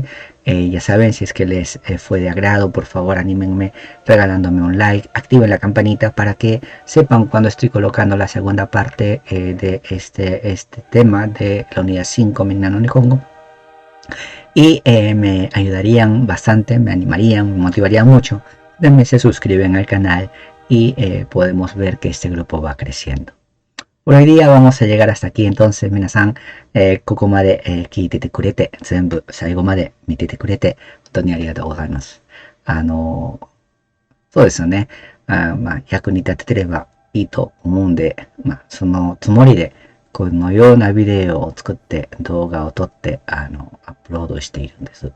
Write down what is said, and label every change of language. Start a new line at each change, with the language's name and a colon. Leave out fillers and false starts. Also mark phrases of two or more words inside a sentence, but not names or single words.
Spanish: Ya saben, si es que les fue de agrado, por favor anímenme regalándome un like, activen la campanita para que sepan cuando estoy colocando la segunda parte de este tema de la unidad 5 Minna no Nihongo. Y me ayudarían bastante, me animarían, me motivarían mucho. Denme se suscriben al canal y podemos ver que este grupo va creciendo. Por hoy día vamos a llegar hasta aquí. Entonces,
Japanese: minasan, ここまで、聞いててくれて、全部最後まで見ててくれて、本当にありがとうございます。そうですよね。役に立ててればいいと思うんで、そのつもりで、このようなビデオを作って、動画を撮って、アップロードしているんです。